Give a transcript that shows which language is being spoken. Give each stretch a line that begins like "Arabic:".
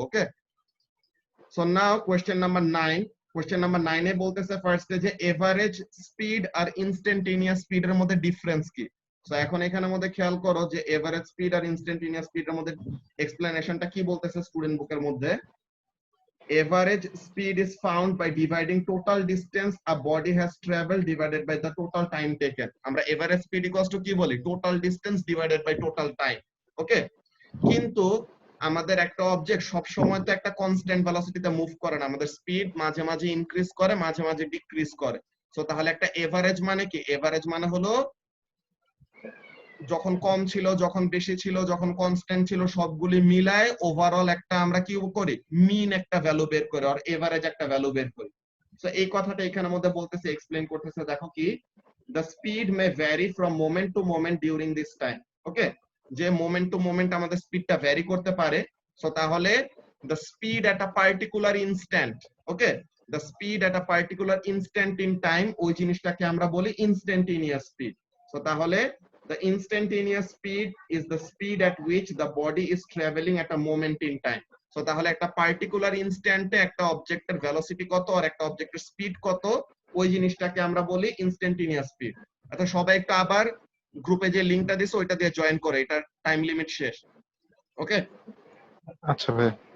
Bangla: ওকে, so now question number 9। Question number 9 এ বলতেছে ফার্স্টে যে এভারেজ স্পিড আর ইনস্ট্যান্টেনিয়াস স্পিডের মধ্যে ডিফারেন্স কি। সো এখন এখানের মধ্যে খেয়াল করো যে এভারেজ স্পিড আর ইনস্ট্যান্টেনিয়াস স্পিডের মধ্যে এক্সপ্লেনেশনটা কি বলতেছে স্টুডেন্ট বুকের মধ্যে।
English: Average speed is found by dividing total distance a body has traveled divided by the total time taken. আমরা average speed equals to
Bangla: কি বলি,
English: total distance divided by total time.
Bangla: ওকে, কিন্তু আমাদের একটা অবজেক্ট সব সময় তো একটা কনস্ট্যান্ট ভেলোসিটিতে মুভ করে না, আমাদের স্পিড মাঝে মাঝে ইনক্রিজ করে, মাঝে মাঝে ডিক্রিজ করে। সো তাহলে একটা এভারেজ মানে কি, এভারেজ মানে হলো যখন কম ছিল, যখন বেশি ছিল, যখন কনস্ট্যান্ট ছিল, সবগুলি মিলায় ওভারঅল একটা আমরা কি করি, মিন একটা ভ্যালু বের করি আর এভারেজ একটা ভ্যালু বের করি। সো এই কথাটা এখানের মধ্যে বলতেছে, এক্সপ্লেইন করতেছে, দেখো কি,
English: the speed may vary from moment to moment during this time.
Bangla: ওকে, যে মোমেন্ট টু মোমেন্ট আমাদের স্পিডটা ভ্যারি করতে পারে।
English: so তাহলে the speed at a particular instant, okay, the speed at a particular instant in time,
Bangla: ওই জিনিসটাকে আমরা বলি
English: instantaneous speed. So তাহলে the instantaneous speed is the speed at which the body is traveling at a moment in time.
Bangla: So তাহলে একটা particular ইনস্ট্যান্টে একটা অবজেক্টের velocity কত আর একটা অবজেক্টের স্পিড কত, ওই জিনিসটাকে আমরা বলি ইনস্ট্যান্টেনিয়াস স্পিড। আচ্ছা সবাই একটু আবার গ্রুপে যে লিংকটা দিছে ওইটা দিয়ে জয়েন করে, এটা টাইম লিমিট শেষ। ওকে, আচ্ছা ভাই।